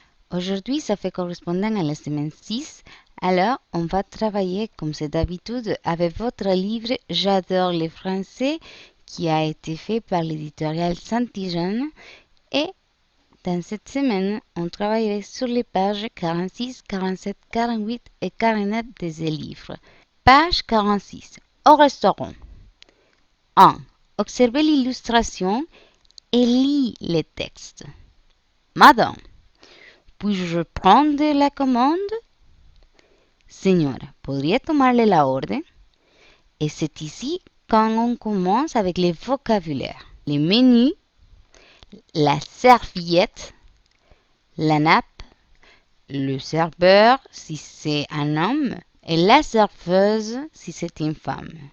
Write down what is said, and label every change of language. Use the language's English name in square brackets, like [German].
[French] Aujourd'hui, ça fait correspondant à la semaine 6, alors on va travailler comme c'est d'habitude avec votre livre J'adore le français qui a été fait par l'éditorial Saint-Jean et dans cette semaine, on travaillerait sur les pages 46, 47, 48 et 49 de ce livre. Page 46. Au restaurant. 1. Observez l'illustration et lis les textes. Madame, puis-je prendre la commande? [Spanish] Señora, ¿podría tomarle la orden? [French] Et c'est ici quand on commence avec les vocabulaires. Les menus, la serviette, la nappe, le serveur si c'est un homme et la serveuse si c'est une femme.